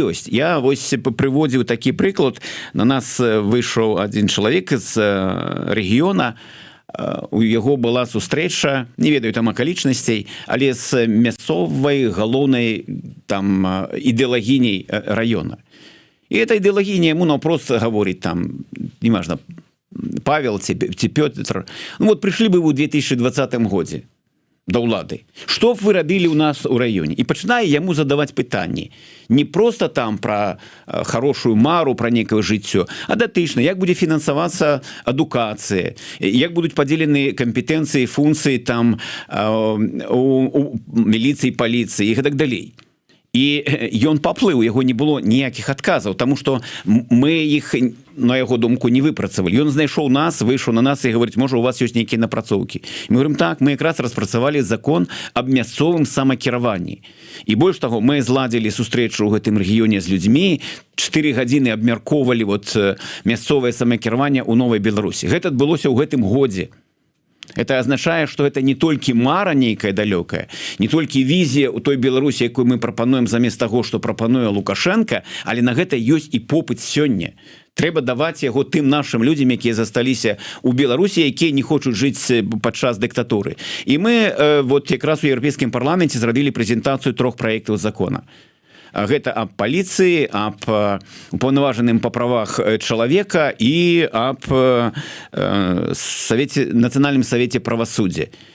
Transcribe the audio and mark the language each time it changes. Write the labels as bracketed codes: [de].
[be] Я вось прыводзіў такі прыклад. На нас выйшаў адзін чалавек з рэгіёна, у яго была сустрэча, не ведаю там акалічнасцей, але з мясцовай галоўнай там ідэалагіняй раёна. [ru] И эта идеология ему напрост говорит там, неважно, Павел ці Пётр, ну вот пришли бы вы в 2020 году [be] до ўлады. [ru] Что б [be] вы рабілі у нас у раёне? И пачынае яму задавать пытанні. Не просто там [ru] про хорошую [be] мару, про некое жыццё, а датычна, як будзе фінансавацца адукацыя, як будуць падзелены кампетэнцыі, функцыі там у міліцыі, паліцыі і гэтак далей. І ён паплыў, яго не было ніякіх адказаў, таму што мы іх, на яго думку, не выпрацавалі. Ён знайшоў нас, выйшаў на нас і говорить, можа, у вас ёсць нейкія напрацоўкі. Мы говорим, так, мы якраз распрацавалі закон аб мясцовым самакіраванні. І больш таго, мы зладзілі сустрэчу ў гэтым рэгіёне з людзьмі, 4 гадзіны абмяркоўвалі вот мясцовае самакіраванне ў Новай Беларусі. Гэта адбылося ў гэтым годзе. [ru] Это означает, что это [be] не только мара нейкая далёкая, не только візія у той Беларусі, якую мы прапануем замест таго, што прапануе Лукашенко, але на гэта ёсць і попыт сёння. Трэба даваць яго тым нашым людзям, якія засталіся ў Беларусі, якія не хочуць жыць падчас дыктатуры. І мы вот якраз у Еўрапейскім парламенце зрабілі прэзентацыю 3 праектаў закона. Гэта аб паліцыі, аб упаўнаважаным па правах чалавека і аб нацыянальным савеце правасуддзя.